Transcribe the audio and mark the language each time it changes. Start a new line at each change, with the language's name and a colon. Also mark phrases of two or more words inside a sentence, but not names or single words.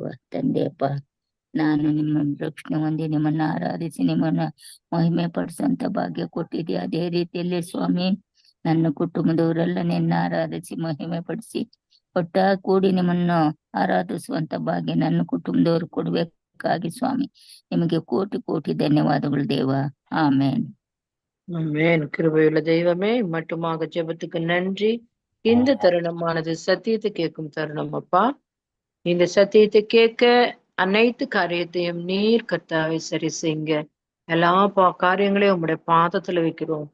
Kannada: ತಂದೆಯಪ್ಪ, ನಾನು ನಿಮ್ಮನ್ನು ರಕ್ಷಣೆ ಹೊಂದಿ ನಿಮ್ಮನ್ನು ಆರಾಧಿಸಿ ನಿಮ್ಮನ್ನು ಮಹಿಮೆ ಪಡಿಸುವಂತ ಭಾಗ್ಯ ಕೊಟ್ಟಿದ್ದೆ. ಅದೇ ರೀತಿಯಲ್ಲಿ ಸ್ವಾಮಿ, ನನ್ನ ಕುಟುಂಬದವರೆಲ್ಲ ನಿನ್ನ ಆರಾಧಿಸಿ ಮಹಿಮೆ ಪಡಿಸಿ ಒಟ್ಟಾಗಿ ಕೂಡಿ ನಿಮ್ಮನ್ನು ಆರಾಧಿಸುವಂತ ಭಾಗ್ಯ ನನ್ನ ಕುಟುಂಬದವರು ಕೊಡ್ಬೇಕಾಗಿ ಸ್ವಾಮಿ, ನಿಮಗೆ ಕೋಟಿ ಕೋಟಿ ಧನ್ಯವಾದಗಳು ದೇವ.
Tamil: ஆமென். ஆமென். கிருபையுள்ள தெய்வமே, மட்டுமாக ஜெபத்துக்கு நன்றி. இந்த தருணமானது சத்தியத்தை கேட்கும் தருணம் அப்பா. இந்த சத்தியத்தை கேட்க அனைத்து காரியத்தையும் நீர் கர்த்தாவை சரி செய்யுங்க. எல்லா காரியங்களையும் உங்களுடைய பாதத்துல வைக்கிறோம்.